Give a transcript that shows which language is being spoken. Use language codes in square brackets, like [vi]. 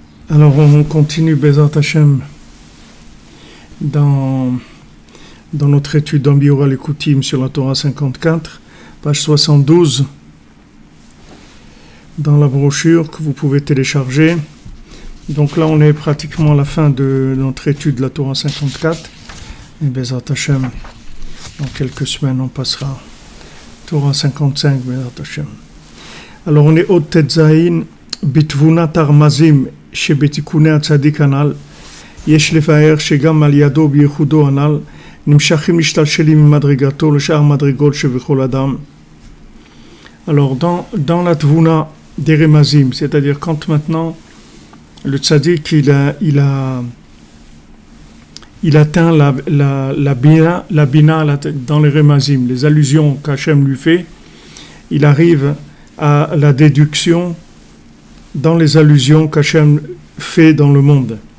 [fr] Alors on continue Bezrat Hashem dans notre étude d'Ambiora l'Ekoutim sur la Torah 54, page 72, dans la brochure que vous pouvez télécharger. Donc là on est pratiquement à la fin de notre étude de la Torah 54, et Bezrat Hashem, dans quelques semaines on passera Torah 55, Bezrat Hashem. Alors on est au Tetzaïn, [he] Bitvunat Armazim, שבתיקוני הצדיק הנ"ל יש לבאר שגם על ידו בייחודו הנ"ל נמשכים משתלשלים ממדרגתו לשאר מדרגות שבכל אדם. [fr] Alors dans la tvuna des remazim, c'est-à-dire quand maintenant le tzaddik il atteint la bina dans les remazim, les allusions qu'Hachem lui fait, il arrive à la déduction dans les allusions qu'Hachem fait dans le monde.